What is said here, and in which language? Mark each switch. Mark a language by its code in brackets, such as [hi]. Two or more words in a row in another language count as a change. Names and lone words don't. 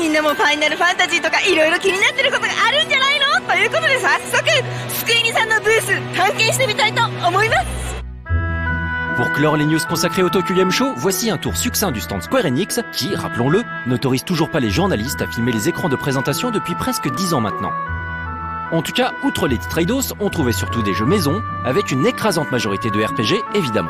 [ja] もファイナルファンタジーとかいろいろ気になってることがあるんじゃないのということで早速スクイニさんのブース探検してみたいと思います。 [fr] Pour clore les news consacrées au Tokyo Game Show, voici un tour succinct du stand Square Enix qui, rappelons-le, n'autorise toujours pas les journalistes à filmer les écrans de présentation depuis presque 10 ans maintenant. En tout cas, outre les titres Eidos, on trouvait surtout des jeux maison, avec une écrasante majorité de RPG évidemment.